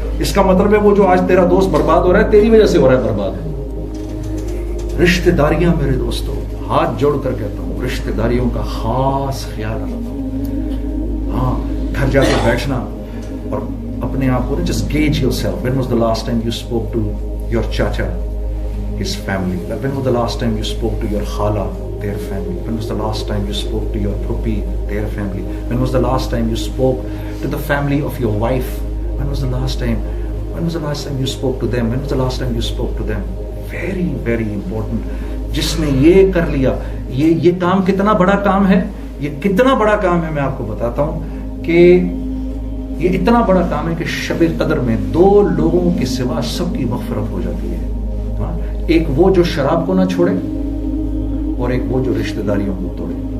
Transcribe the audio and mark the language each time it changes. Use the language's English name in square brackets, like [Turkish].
[Urdu] اس کا مطلب ہے وہ جو آج تیرا دوست برباد ہو رہا ہے تیری وجہ سے ہو رہا ہے برباد. رشتہ داریاں میرے دوستوں, ہاتھ جوڑ کر کہتا ہوں رشتہ داریوں کا خاص خیال رکھو. ہاں گھر جا کے بیٹھنا اور اپنے آپ کو [English] just gauge yourself. When was the last time you spoke to your chacha, his family? When was the last time you spoke to your khala, their family? When was the last time you spoke to your phupi, their family? When was the last time you spoke to the family of your wife? When was the last time you spoke to them? When was the last time you spoke to them? Very very important. [Urdu] جس نے یہ کر لیا, یہ کام کتنا بڑا کام ہے, یہ کتنا بڑا کام ہے. میں آپ کو بتاتا ہوں کہ یہ اتنا بڑا کام ہے کہ شب قدر میں 2 لوگوں کے سوا سب کی مغفرت ہو جاتی ہے. ایک وہ جو شراب کو نہ چھوڑے اور ایک وہ جو رشتہ داریوں کو توڑے.